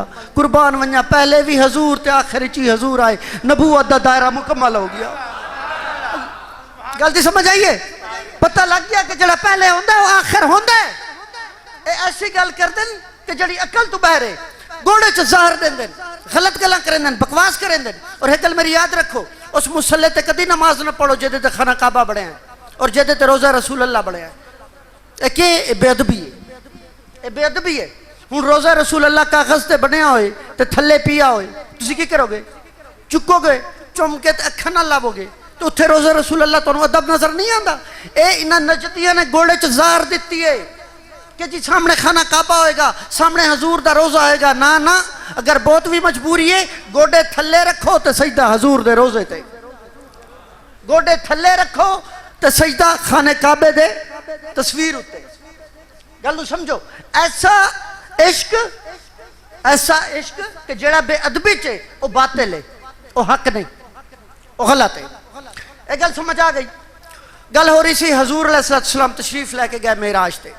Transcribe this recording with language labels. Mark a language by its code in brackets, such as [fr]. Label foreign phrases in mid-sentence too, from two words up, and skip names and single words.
[pa] قربان ونجا پہلے بھی حضور تے آخر چی حضور آئے, نبوت دا دائرہ مکمل ہو گیا. غلطی سمجھ آئیے؟ پتہ لگ گیا کہ جڑا پہلے ہوندا ہے وہ آخر ہوندا ہے. اے ایسی گل کر دیں کہ جڑی عقل تو بہرے, گوڑے چ زہر دیں دیں, غلط گلاں کریں دیں, بکواس کریں دیں. اور ایک گل میری یاد رکھو, اس مصلے تے کدی نماز نہ پڑھو جدے تے خانہ کعبہ بڑھے ہیں اور جدے تے روزہ رسول اللہ بڑھے ہیں. اے کہ بے ادبی ہے, اے بے ادبی ہے. ہوں روزہ رسول اللہ کاغذ تے بنیا ہوئے تے تھلے پیا ہوئے, تسی کی کرو گے؟ چکو گے, چم کے تے اکھاں نال لاو گے, تو اتھے روزہ رسول اللہ تانوں ادب نظر نہیں آندا. اے انہاں نجدیاں نے گوڑے چ زہر دتی ہے کہ جی سامنے خانہ کعبہ ہوئے گا, سامنے حضور دا روزہ ہوئے گا. نا نا, اگر بہت بھی مجبوری ہے گوڑے تھلے رکھو تے سجدہ حضور دے روزے تے, گوڑے تھلے رکھو تے سجدہ خانہ کعبے دے تصویر ہوتے. گلو سمجھو, ایسا عشق کہ جڑا بے ادبی چے وہ باطل ہے, وہ حق نہیں, وہ غلط ہے. ایک گل سمجھ آ گئی؟ گل ہو رہی سی حضور علیہ السلام تشریف لے کے گئے معراج تے.